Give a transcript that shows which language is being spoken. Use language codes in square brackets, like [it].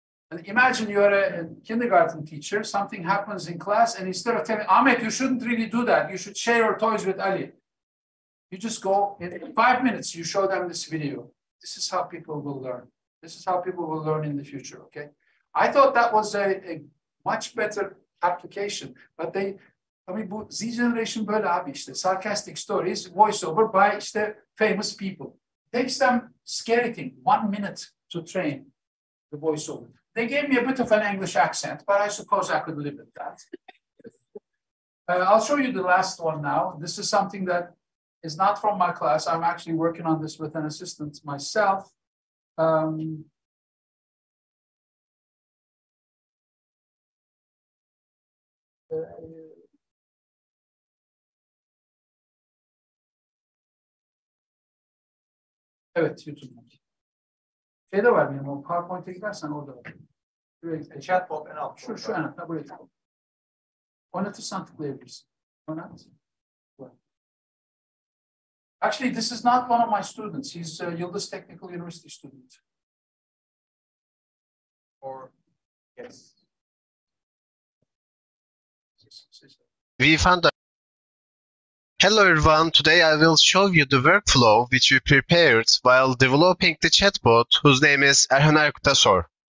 [en] And imagine you're a kindergarten teacher, something happens in class, and instead of telling Ahmet, you shouldn't really do that, you should share your toys with Ali. You just go, in 5 minutes, you show them this video. This is how people will learn. This is how people will learn in the future, okay? I thought that was a much better application. [tr] But bu [en] Z generation [tr] böyle abi işte. [en] Sarcastic stories, voiceover by işte famous people. Takes them scary thing, 1 minute to train the voiceover. They gave me a bit of an English accent, but I suppose I could live with that. I'll show you the last one now. This is something that is not from my class. I'm actually working on this with an assistant myself. [tr] Evet, YouTube'da. Şeyde var benim, o PowerPoint'e gidersen orada var. Chatbot en alt. Şu en altta, buraya tıkla. Oynatırsan tıklayabilirsin. Oynat. [en] Actually, this is not one of my students. He's a Yıldız Technical University student. Or, yes. We found out. Hello everyone, today I will show you the workflow which we prepared while developing the chatbot whose name is Erhan Erkut.